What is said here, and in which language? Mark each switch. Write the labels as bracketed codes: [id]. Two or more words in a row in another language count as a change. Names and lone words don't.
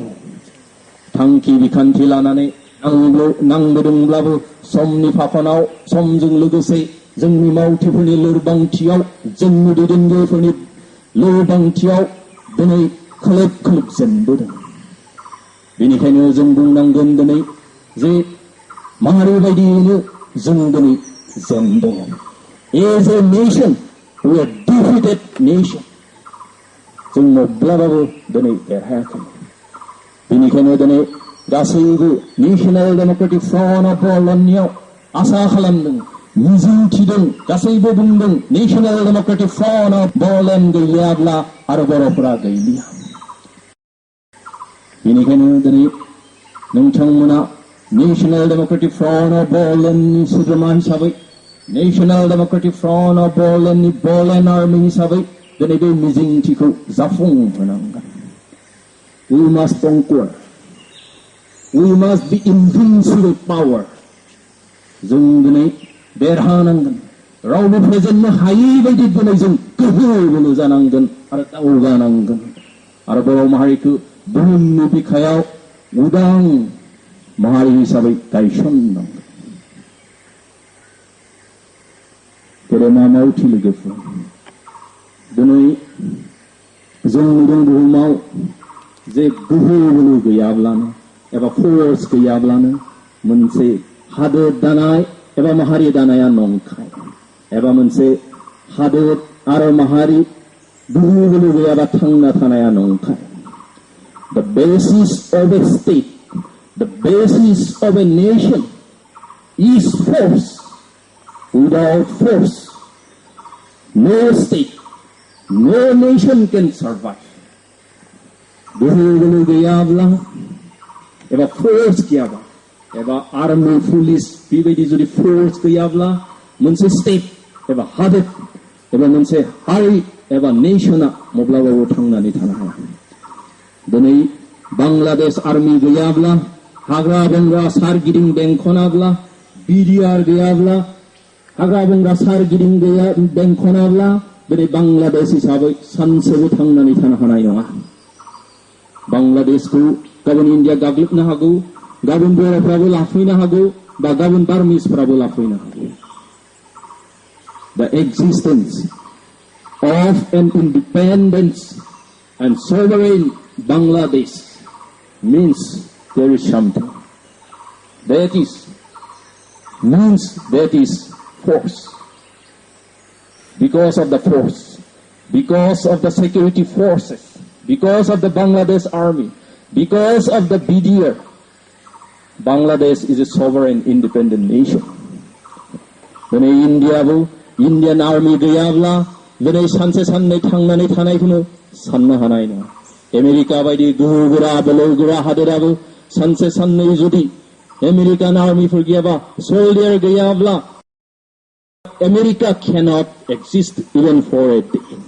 [brx] थांखि बिखान्थि लानानै नांबोदोंब्लाबो समनि फाखनाव, समजों लोगोसे जोंनि मावथिफोरनि लोरबांथियाव, जोंनि दैदेनगिरिफोरनि लोरबांथियाव दिनै खोलोब जेनबोदों। बेनिखायनो जों बुंनांगोन दिनै जे माहारि बायदियैनो जों दिनै जेनदों। [en] As a nation, we are defeated nation. [brx] जों माब्लाबाबो दिनै देरहायाखै। बेनिखायनो दिनै गासैबो नेशनेल डेमोक्रेटिक फ्रन्ट अफ बड'लेण्डनियाव आसा खालामदों, मिजिंथिदों, गासैबो बुंदों नेशनेल डेमोक्रेटिक फ्रन्ट अफ बड'लेण्ड गैयाब्ला आरो बर'फोरा गैलिया। बेनिखायनो दिनै नोंथांमोना National Democratic Front of Bodolandनि सोद्रोमा हिसाबै National Democratic Front of Bodolandनि Bodoland Army हिसाबै दिनै बे मिजिंथिखौ जाफुंहोनांगोन. [en] We must conquer. We must be invincible power. [brx] जों दिनै देरहानांगोन. रावबो फेजेननो हायै बायदि दिनै जों गोहो बोलो जानांगोन आरो दावगानांगोन आरो बर' माहारिखौ बुहुमनि बिखायाव उदां माहारि हिसाबै गायसननांगोन. गेदेमा मावथि लोगोफोर, दिनै जों नुदों बुहुमाव जे गोहो बोलो गैयाब्लानो एबा फोर्स गैयाब्लानो मोनसे हादोर दानाय एबा माहारि दानाया नंखाय एबा मोनसे हादोर आरो माहारि गोहो बोलो गैयाबा थांना थानाया नंखाय. [en] The basis of a state, the basis of a nation is force. Without force, no state, no nation can survive. [brx] गोहो बोलो गैयाब्ला एबा फोर्स गैयाबा एबा [en] army police [brx] बेबायदि जुदि फोर्स गैयाब्ला मोनसे स्टेट एबा हादोर एबा मोनसे हारि एबा नेशना माब्लाबाबो थांनानै थानो हाया. दिनै बांलादेश आर्मी गैयाब्ला हाग्रा बंग्रा सारगिदिं बेंखनाब्ला बिडिआर गैयाब्ला हाग्रा बंग्रा सारगिदिं बेंखनाब्ला दिनै बांलादेश हिसाबै सानसेबो थांनानै थानो हानाय नङा. बांलादेशखौ गाबोन इन्डिया गाग्लोबनो हागौ, गाबोन बर'फ्राबो लाफैनो हागौ बा गाबोन बार्मिसफ्राबो लाफैनो हागौ. [en] The existence of an independent and sovereign Bangladesh means there is something. That is force. Because of the force, because of the security forces, because of the Bangladesh army, because of the BDR, Bangladesh is a sovereign independent nation. [brx] दिनै [en] Indian army [brx] गैयाब्ला दिनै सानसे साननै थांनानै थानायखौनो साननो हानाय नङा. आमेरिका बायदि गोहोगोरा बोलोगोरा हादोराबो सानसे साननै जुदि आमेरिकान आर्मिफोर गैयाबा सोल्डियार गैयाब्ला [en] America cannot exist even for a day.